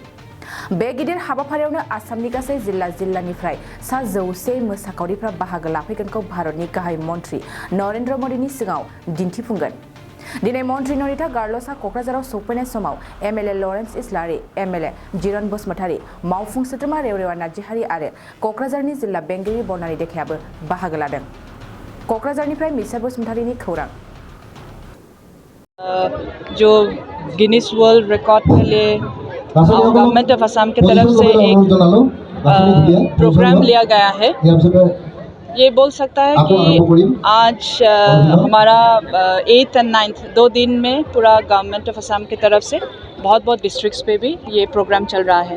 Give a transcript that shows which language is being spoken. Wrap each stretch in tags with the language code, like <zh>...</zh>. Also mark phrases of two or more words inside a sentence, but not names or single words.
<brx>बे गिदिर हाबाफारियावनो आसामनि गासै जिल्लानिफ्राय 100 मोसाखावरिफ्रा बाहागो लाफैगोनखौ भारतनि गाहाय मन्त्रि नरेन्द्र मदिनि सिगाङाव दिन्थिफुंगोन। दिनै मन्त्रि नन्दिता गार्लसआ क'क्राझाराव सौफैनाय समाव एमएलए लरेन्स इस्लारि, एमएलए जिरन बसुमतारी, मावफुं सोद्रोमा रेवरेवा नार्जिहारि आरो क'क्राझारनि जिल्ला बेंगिरि बरनानि देखायाबो बाहागो लादों। क'क्राझारनिफ्राय मिसा बसुमतारीनि खौरां।</brx> <hi>जो गिनीज वर्ल्ड रिकॉर्ड के लिए</hi> <en>Government of Assam</en> <hi>की तरफ से एक प्रोग्राम लिया गया है। ये बोल सकता है कि आज हमारा 8th और 9th 2 दिन में पूरा</hi> <en>Government of Assam</en> <hi>की तरफ से बहुत डिस्ट्रिक्ट्स पे भी ये प्रोग्राम चल रहा है।</hi>